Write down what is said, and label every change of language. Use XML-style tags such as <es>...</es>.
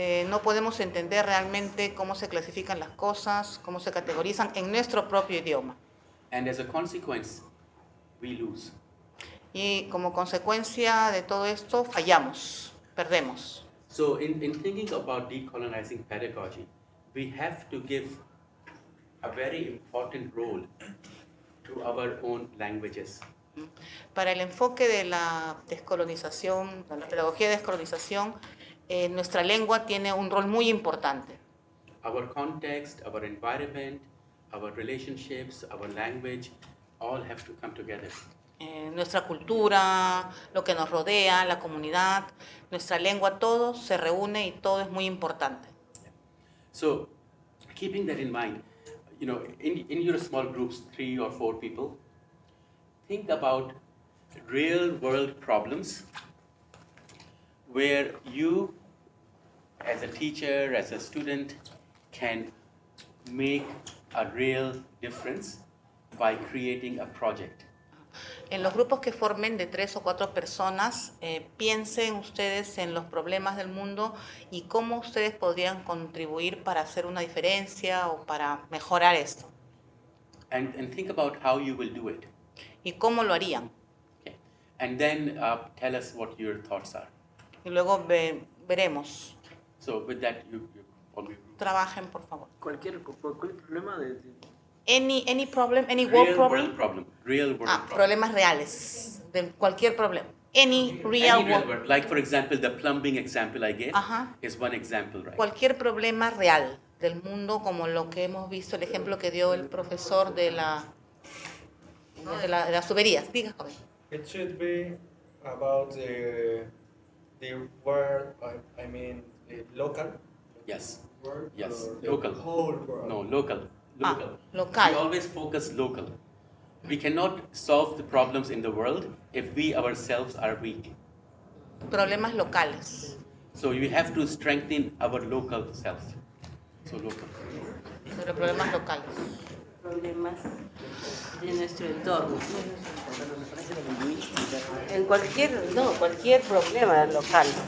<es>no podemos entender realmente cómo se clasifican las cosas, cómo se categorizan en nuestro propio idioma.</es> <en>And as a consequence, we lose.</en> <es>Y como consecuencia de todo esto, fallamos, perdemos.</es> <en>So in thinking about decolonizing pedagogy, we have to give a very important role to our own languages.</en> <es>Para el enfoque de la descolonización, de la pedagogía de descolonización, nuestra lengua tiene un rol muy importante.</es> <en>Our context, our environment, our relationships, our language, all have to come together.</en> <es>Nuestra cultura, lo que nos rodea, la comunidad, nuestra lengua, todo se reúne y todo es muy importante.</es> <en>So, keeping that in mind, you know, in your small groups, 3 or 4 people, think about real world problems where you, as a teacher, as a student, can make a real difference by creating a project.</en> <es>En los grupos que formen de 3 o 4 personas, piensen ustedes en los problemas del mundo y cómo ustedes podrían contribuir para hacer una diferencia o para mejorar esto.</es> <en>And think about how you will do it.</en> <es>¿Y cómo lo harían?</es> <en>Okay. And then tell us what your thoughts are.</en> <es>Y luego veremos.</es> <en>So with that, you all you</en> <es>Trabajen, por favor. Cualquier problema de</es> <en>Any problem, any world real problem? world problem. Real world problem.</en> <es>Problemas reales, de cualquier problema.</es> <en>Any real Any real world. world. Like for example, the plumbing example I gave</en> <es>Ajá.</es> <en>is one example, right?</en> <es>Cualquier problema real del mundo, como lo que hemos visto, el ejemplo que dio el profesor de las tuberías. Diga, joven.</es> <en>It should be about the world, I mean, the local Yes. world. Yes. or the Local. whole world. No, local. Local. Local. We always focus local. We cannot solve the problems in the world if we ourselves are weak.</en> <es>Problemas locales.</es> <en>So you have to strengthen our local self. So local.</en> <es>Sobre problemas locales. Problemas de nuestro entorno. En cualquier problema local.</es>